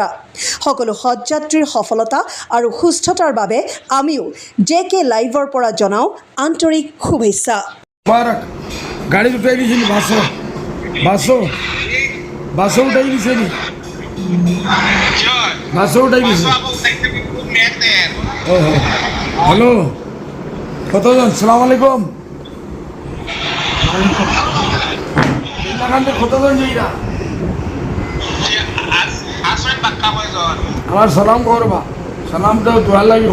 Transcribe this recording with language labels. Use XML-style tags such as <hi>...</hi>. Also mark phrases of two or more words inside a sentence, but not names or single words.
<as>সকলো হজ যাত্ৰীৰ সফলতা আৰু সুস্থতাৰ বাবে আমিও JK লাইভৰ পৰা জনাওঁ আন্তৰিক শুভেচ্ছা। গাড়ি উঠাই দিছিল বাসো উঠাই দিছে নি বাসো উঠাই দিছে।</as> <bn>হ্যালো কতজন?</bn> <ar>سلام عليكم.</ar> <bn>কতজন যাইরা আমার সালাম করবা, সালাম তো দোয়া লাগিব।</bn>